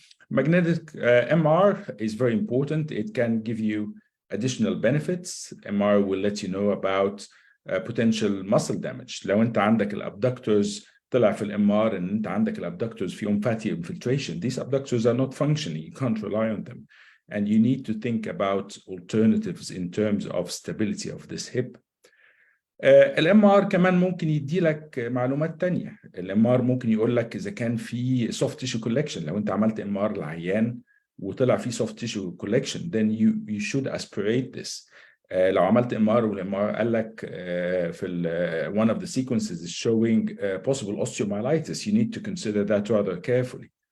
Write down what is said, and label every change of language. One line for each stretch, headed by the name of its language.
English: Magnetic MR is very important. It can give you additional benefits. MR will let you know about potential muscle damage.
Arabic: لو انت عندك الابدكتورز طلع في الMR ان انت عندك الابدكتورز فيهم fatty infiltration.
English: These abductors are not functioning. You can't rely on them. And you need to think about alternatives in terms of stability of this hip.
Arabic: الMR كمان ممكن يدي لك معلومات تانية. الMR ممكن يقول لك إذا كان في soft tissue collection. لو أنت عملت MR للعيان وطلع في soft tissue collection,
English: then you should aspirate this.
Arabic: لو عملت MR والMR قال لك في
English: one of the sequences is showing possible osteomyelitis, you need to consider that rather carefully.